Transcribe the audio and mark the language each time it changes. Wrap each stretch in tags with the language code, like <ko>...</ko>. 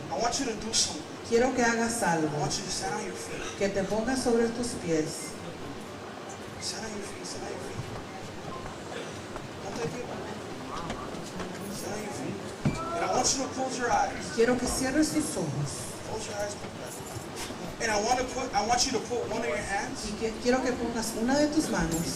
<en>I want you to do something.</en> <es>Quiero que hagas</es> <en>I</en> <es>algo,</es> <en>want you to stand on your feet.</en> <es>que te pongas sobre tus pies.</es> <en>Stand on your feet. Stand on your feet. Don't take it. Stand on your feet. And I want you to close your eyes.</en> <es>Quiero que cierres tus ojos</es> <en>Close your eyes. And I want you to put one of your hands,</en> <es>y quiero que pongas una de tus manos,</es>